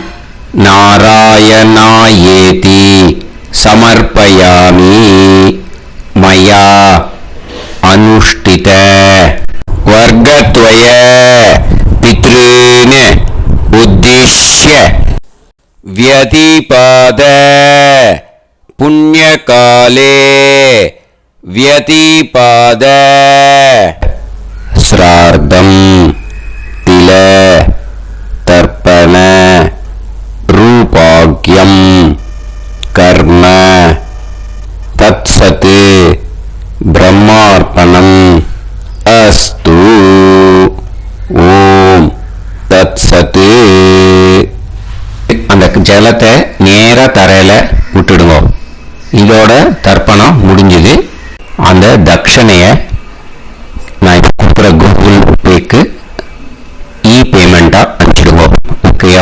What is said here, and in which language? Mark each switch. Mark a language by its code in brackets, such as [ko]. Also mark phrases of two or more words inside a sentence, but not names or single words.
[sa] नारायणायेति समर्पयामि मया अनुष्ठित वर्गद्वय पितॄन् उद्दिश्य व्यतिपाद पुण्यकाले व्यतिपाद श्राद्धं तिल तर्पण रूपाग्यं कर्म तत्सत् ब्रह्मार्पणम् अस्तु. ओम तत्सत्. [ta] அந்த ஜலத்தை நேரா தரையில விட்டுடுங்க. இதோட தர்ப்பணம் முடிஞ்சது. அந்த தட்சணைய நான் இப்போ கொடுக்குற கூகுள் பேக்கு பேமெண்டா அனுப்பிடுங்க. ஓகேயா?